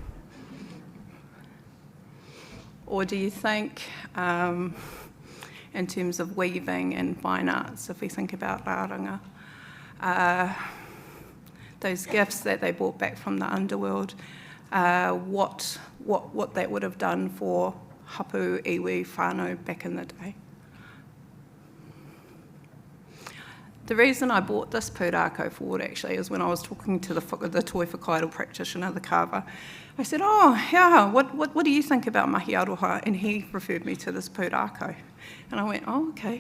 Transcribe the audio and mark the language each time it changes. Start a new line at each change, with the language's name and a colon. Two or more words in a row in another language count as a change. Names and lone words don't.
English: Or do you think, in terms of weaving and fine arts, if we think about rāranga, those gifts that they brought back from the underworld, what that would have done for
Māori: hapu, iwi, whānau
English: back in the day? The reason I brought this pūrākau forward actually is when I was talking to the
Māori: toi whakaido
English: practitioner, the carver, I said, oh, yeah, what do you think about
Māori: Mahi Aroha?
English: And he referred me to this pūrākau. And I went, oh, okay.